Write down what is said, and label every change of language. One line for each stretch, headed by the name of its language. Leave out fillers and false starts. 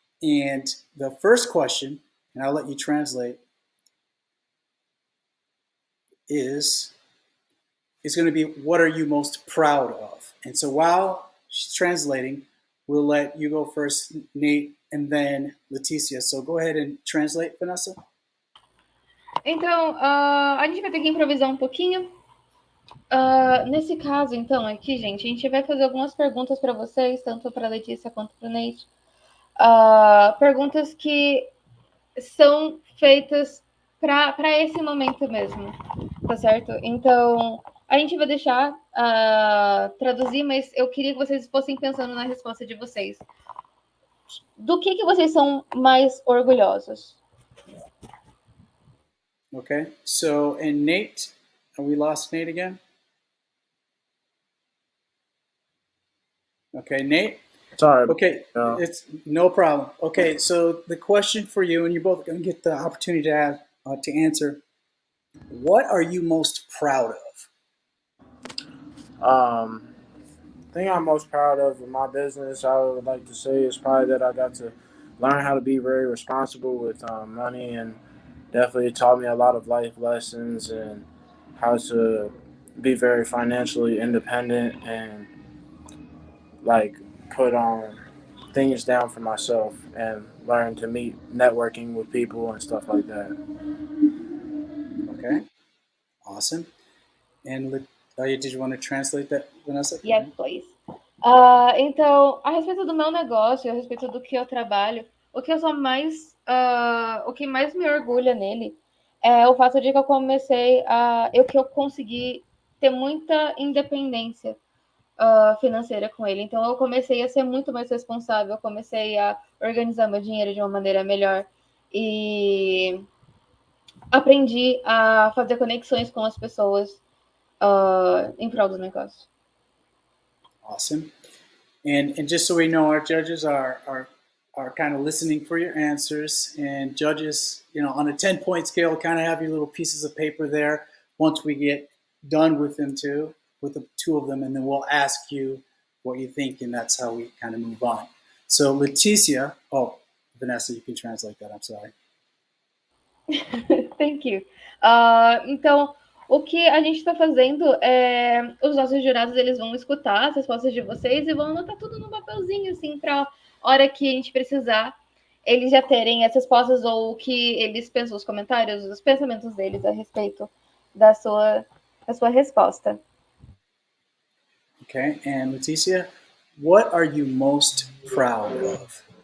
English: And the first question, and I'll let you translate, is going to be, what are you most proud of? And so while she's translating, we'll let you go first, Nate, and then Leticia. So go ahead and translate, Vanessa.
Portuguese: Então, a gente vai ter que improvisar um pouquinho. Nesse caso, então, aqui, gente, a gente vai fazer algumas perguntas para vocês, tanto para a Letícia quanto para o Nate. Perguntas que são feitas para esse momento mesmo, tá certo? Então, a gente vai deixar traduzir, mas eu queria que vocês fossem pensando na resposta de vocês. Do que vocês são mais orgulhosos?
English: Okay, so, and Nate, we lost Nate again? Okay, Nate? Sorry. Okay, it's no problem. Okay, so the question for you, and you're both going to get the opportunity to answer, what are you most proud of? The thing I'm most proud of in my business, I would like to say, is probably that I got to learn how to be very responsible with money, and definitely taught me a lot of life lessons and how to be very financially independent and like put things down for myself and learn to meet networking with people and stuff like that. Okay, awesome. And did you want to translate that, Vanessa? Yes, please.
Portuguese: Então, a respeito do meu negócio, a respeito do que eu trabalho, o que eu sou mais, o que mais me orgulha nele é o fato de que eu comecei que eu consegui ter muita independência financeira com ele. Então, eu comecei a ser muito mais responsável, eu comecei a organizar meu dinheiro de uma maneira melhor e aprendi a fazer conexões com as pessoas em prol do negócio.
English: Awesome. And just so we know, our judges are kind of listening for your answers. And judges, on a 10-point scale, kind of have your little pieces of paper there once we get done with the two of them, and then we'll ask you what you think, and that's how we kind of move on. So Leticia, Vanessa, you can translate that, I'm sorry. Thank you.
Portuguese: Então, o que a gente está fazendo é os nossos jurados eles vão escutar as respostas de vocês e vão anotar tudo num papelzinho, assim, para a hora que a gente precisar, eles já terem as respostas ou o que eles pensam, os comentários, os pensamentos deles a respeito da sua resposta.
English: Okay, and Leticia, what are you most proud of?